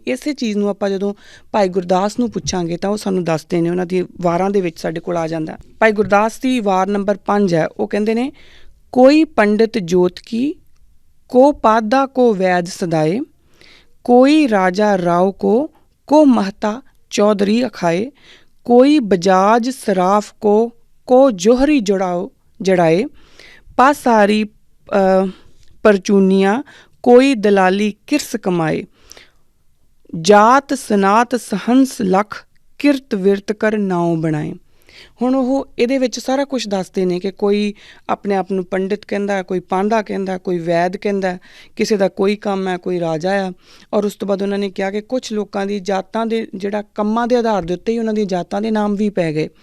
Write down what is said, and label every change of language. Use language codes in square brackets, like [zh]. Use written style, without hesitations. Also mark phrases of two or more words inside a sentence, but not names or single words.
[pa] ਇਸੇ ਚੀਜ਼ ਨੂੰ ਆਪਾਂ ਜਦੋਂ ਭਾਈ ਗੁਰਦਾਸ ਨੂੰ ਪੁੱਛਾਂਗੇ ਤਾਂ ਉਹ ਸਾਨੂੰ ਦੱਸਦੇ ਨੇ, ਉਹਨਾਂ ਦੀ ਵਾਰਾਂ ਦੇ ਵਿੱਚ ਸਾਡੇ ਕੋਲ ਆ ਜਾਂਦਾ। ਭਾਈ ਗੁਰਦਾਸ ਦੀ ਵਾਰ ਨੰਬਰ 5 ਹੈ, ਉਹ ਕਹਿੰਦੇ ਨੇ, ਕੋਈ ਪੰਡਿਤ ਜੋਤ ਕੀ, ਕੋ ਪਾਦਾ ਕੋ ਵੈਦ ਸਦਾਏ, ਕੋਈ ਰਾਜਾ ਰਾਓ ਕੋ ਮਹਤਾ ਚੌਧਰੀ ਅਖਾਏ, ਕੋਈ ਬਜਾਜ ਸਰਾਫ ਕੋ ਜੋਹਰੀ ਜੜਾਏ, ਪਾਸਾਰੀ ਪਰਚੂਨੀਆਂ, ਕੋਈ ਦਲਾਲੀ ਕਿਰਸ ਕਮਾਏ, ਜਾਤ ਸਨਾਤ ਸਹੰਸ ਲਖ, ਕਿਰਤ ਵਿਰਤ ਕਰ ਨਾਵ ਬਣਾਏ। ਹੁਣ ਉਹ ਇਹਦੇ ਵਿੱਚ ਸਾਰਾ ਕੁਝ ਦੱਸਦੇ ਨੇ ਕਿ ਕੋਈ ਆਪਣੇ ਆਪ ਨੂੰ ਪੰਡਿਤ ਕਹਿੰਦਾ, ਕੋਈ ਪਾਂਧਾ ਕਹਿੰਦਾ, ਕੋਈ ਵੈਦ ਕਹਿੰਦਾ, ਕਿਸੇ ਦਾ ਕੋਈ ਕੰਮ ਹੈ, ਕੋਈ ਰਾਜਾ ਆ। ਔਰ ਉਸ ਤੋਂ ਬਾਅਦ ਉਹਨਾਂ ਨੇ ਕਿਹਾ ਕਿ ਕੁਛ ਲੋਕਾਂ ਦੀ ਜਾਤਾਂ ਦੇ ਜਿਹੜਾ ਕੰਮਾਂ ਦੇ ਆਧਾਰ ਦੇ ਉੱਤੇ ਹੀ ਉਹਨਾਂ ਦੀਆਂ ਜਾਤਾਂ ਦੇ ਨਾਮ ਵੀ ਪੈ ਗਏ।